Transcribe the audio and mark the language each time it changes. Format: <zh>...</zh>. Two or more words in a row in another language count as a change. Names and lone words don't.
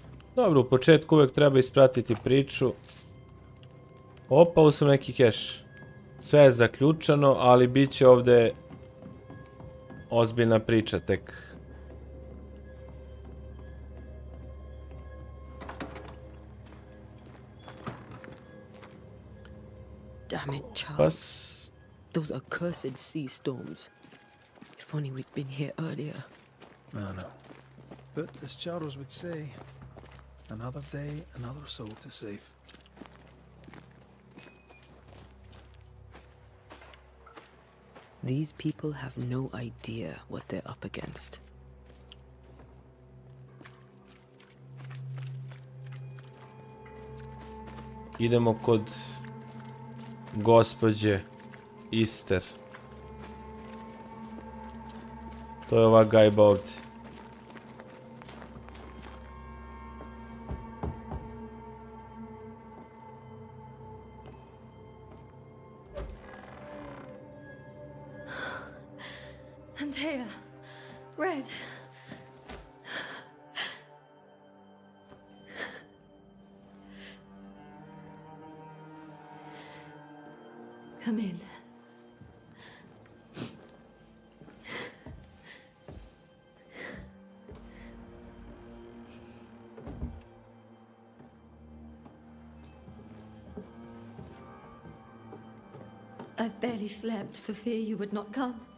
<hr>Dobro, u početku uvijek treba ispratiti priču. Opa, ovo sam neki keš. Sve je zaključano, ali bit će ovdje ozbiljna priča tek.</hr> <en>Damn it, Charles. Those accursed sea storms. If only we'd been here earlier. I know. But as Charles would say, another day, another soul to save. These people have no idea what they're up against.</en> <hr>Idemo kod gospođe Ister. To je ova gajba ovdje. Antea,</hr> <en>Red. Come in. I've barely slept for fear you would not come.</en>